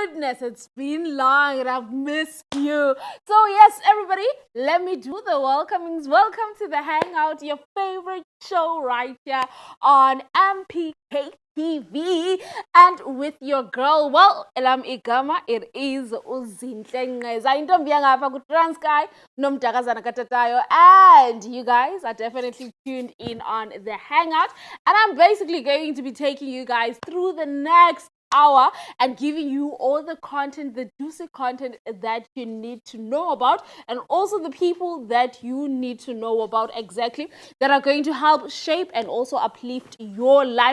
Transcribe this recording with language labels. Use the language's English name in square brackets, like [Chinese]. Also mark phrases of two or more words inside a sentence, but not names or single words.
[English] yes, it's been long and I've missed you. So yes, everybody, let me do the welcomings. Welcome to the Hangout, your favorite show right here on MPK TV, and with your girl, well, [Xhosa] elam igama, [English] it is Uzinhle [Xhosa] Ngeza, intombi yangapha kuTranskay nomdakazana katatayo, [English] and you guys are definitely tuned in on the Hangout, and I'm basically going to be taking you guys through the next hour and giving you all the content, the juicy content that you need to know about, and also the people that you need to know about exactly, that are going to help shape and also uplift your life.